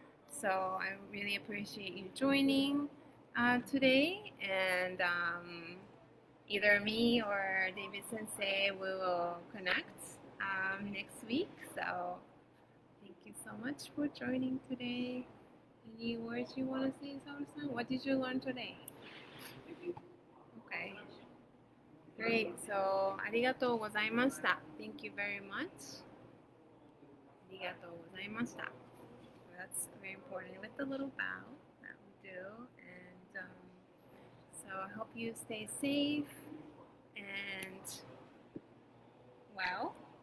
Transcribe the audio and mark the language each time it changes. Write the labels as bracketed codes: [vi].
[en] So I really appreciate you joining today, and either me or David Sensei, we will connect next week. So thank you so much for joining today. Any words you want to say, Saoru-san? What did you learn today? Okay. Great. [ja] So, ありがとうございました. [en] Thank you very much. [ja] ありがとうございました. [en] That's very important with the little bow that we do. And so I hope you stay safe and well.